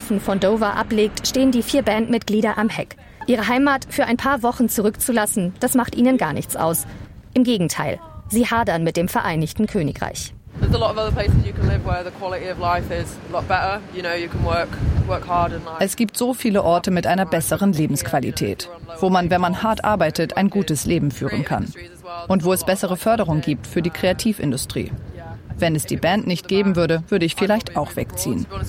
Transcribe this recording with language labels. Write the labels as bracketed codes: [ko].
[de] Flughafen von Dover ablegt, stehen die vier Bandmitglieder am Heck. Ihre Heimat für ein paar Wochen zurückzulassen, das macht ihnen gar nichts aus. Im Gegenteil, sie hadern mit dem Vereinigten Königreich. [en] There's a lot of other places you can live where the quality of life is a lot better. You know, you can work hard and [de] Es gibt so viele Orte mit einer besseren Lebensqualität, wo man, wenn man hart arbeitet, ein gutes Leben führen kann. Und wo es bessere Förderung gibt für die Kreativindustrie. Wenn es die Band nicht geben würde, würde ich vielleicht auch wegziehen.